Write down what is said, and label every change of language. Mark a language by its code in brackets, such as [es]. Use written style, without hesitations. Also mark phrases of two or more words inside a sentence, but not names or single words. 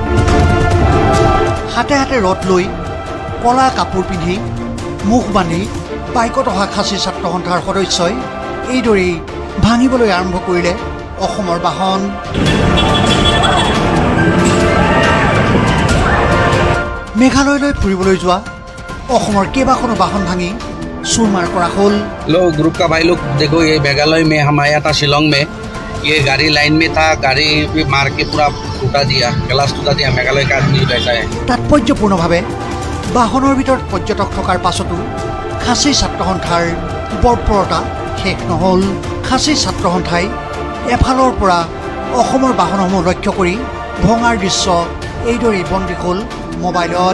[as] হাতে হাতে ৰড লৈ কলা কাপোৰ পিন্ধি মুখ বান্ধি বাইকত অহা খাচী ছাত্ৰ সন্থাৰ সদস্যই এইদৰেই ভাঙিবলৈ আৰম্ভ কৰিলে অসমৰ বাহন। মেঘালয়লৈ ফুৰিবলৈ যোৱা অসমৰ কেইবাখনো বাহন ভাঙি চুৰমাৰ কৰা হ'ল। [hi] लोग ग्रुप का भाई लोग देखो, ये मेघालय में हम आया था शिलोंग में, ये गाड़ी लाइन में था, गाड़ी भी मार के पूरा टूटा दिया, ग्लास टूटा दिया। मेघालय का आदमी रहता है। [as] তাৎপৰ্যপূৰ্ণভাৱে বাহনৰ ভিতৰত পৰ্যটক থকাৰ পাছতো খাচী ছাত্ৰ সন্থাৰ বৰ্বৰতা শেষ নহ'ল। খাচী ছাত্ৰ সন্থাই এফালৰ পৰা অসমৰ বাহনসমূহ লক্ষ্য কৰি ভঙাৰ দৃশ্য এইদৰেই বন্দী হ'ল মোবাইলত।